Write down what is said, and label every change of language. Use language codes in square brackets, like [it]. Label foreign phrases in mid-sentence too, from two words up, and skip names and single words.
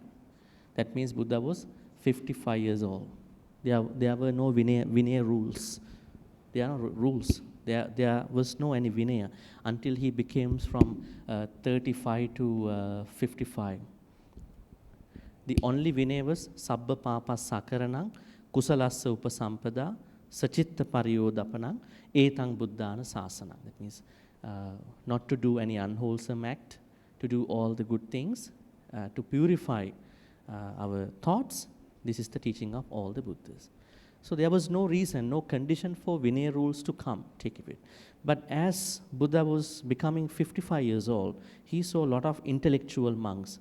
[en] That means Buddha was 55 years old. There were no Vinaya rules. There are no rules. There was no any Vinaya until he became from 35 to 55. [pi] The only Vinaya was Sabba Papa Sakaranang, Kusalassa Upasampada, Sachitta Pariyodapanang, Etang Buddhana Sasana. [en] That means not to do any unwholesome act, to do all the good things, to purify our thoughts. This is the teaching of all the Buddhas. So there was no reason, no condition for Vinaya rules to come, take it. But as Buddha was becoming 55 years old, he saw a lot of intellectual monks.